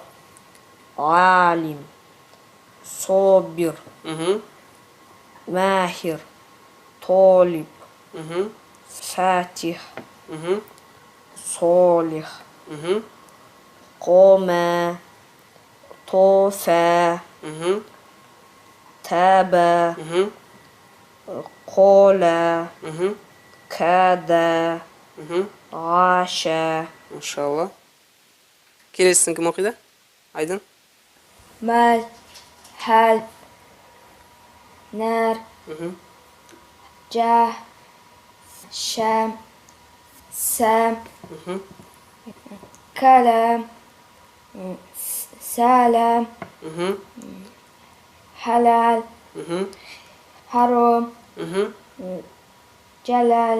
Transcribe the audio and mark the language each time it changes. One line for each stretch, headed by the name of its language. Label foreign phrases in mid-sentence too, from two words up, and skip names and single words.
Arabic: عالم صابر ماهر طالب فاتح صالح قام طوفى تاب قال كاد عاش
Kazakh: Машалла. Келесісін кім оқиды? Айдын?
Arabic: مال حال نار جاه شام سام كلام سلام حلال حرام جلال